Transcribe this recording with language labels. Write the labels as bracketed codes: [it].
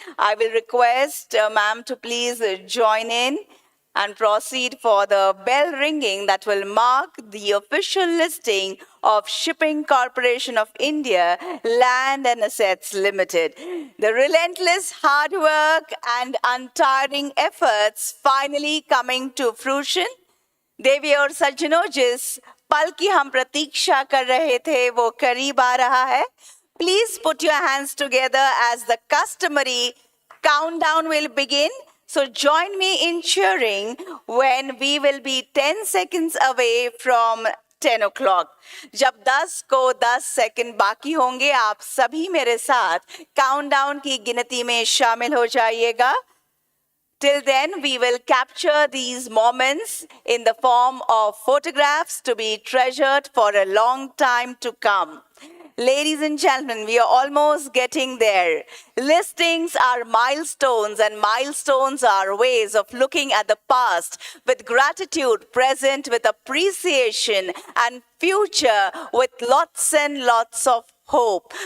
[en] I will request ma'am to please join in and proceed for the bell ringing that will mark the official listing of Shipping Corporation of India Land and Assets Limited. The relentless hard work and untiring efforts finally coming to fruition. [hi] देवी और सज्जनों, जिस पल की हम प्रतीक्षा कर रहे थे वो करीब आ रहा है. [en] Please put your hands together as the customary countdown will begin. So join me in cheering when we will be 10 seconds away from 10 o'clock. [hi] जब 10 को 10 सेकंड बाकी होंगे, आप सभी मेरे साथ काउंटडाउन की गिनती में शामिल हो जाइएगा. [en] Till then, we will capture these moments in the form of photographs to be treasured for a long time to come. Ladies and gentlemen, we are almost getting there. Listings are milestones, and milestones are ways of looking at the past with gratitude, present with appreciation, and future with lots and lots of hope.